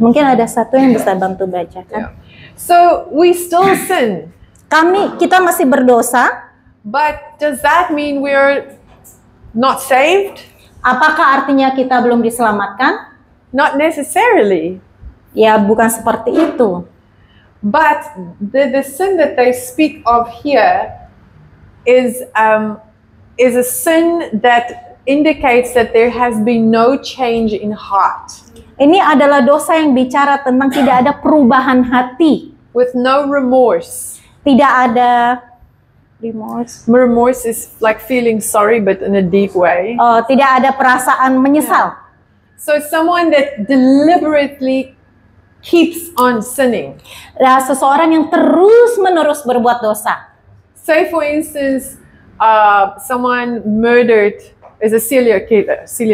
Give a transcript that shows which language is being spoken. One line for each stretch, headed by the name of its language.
Indonesian: Mungkin ada satu yang bisa bantu baca kan?
English: Yeah. So we still sin,
Indonesian: Kita masih berdosa.
English: but does that mean we're not saved?
Indonesian: Apakah artinya kita belum diselamatkan?
English: Not necessarily.
Indonesian: Ya, bukan seperti itu.
English: But the sin that they speak of here is a sin that indicates that there has been no change in heart.
Indonesian: Ini adalah dosa yang bicara tentang tidak ada perubahan hati.
English: With no remorse.
Indonesian: Tidak ada remorse.
English: Remorse is like feeling sorry but in a deep way.
Indonesian: Tidak ada perasaan menyesal.
English: So someone that deliberately keeps on sinning.
Indonesian: Seseorang yang terus-menerus berbuat dosa.
English: Say for instance, someone murdered is a serial killer.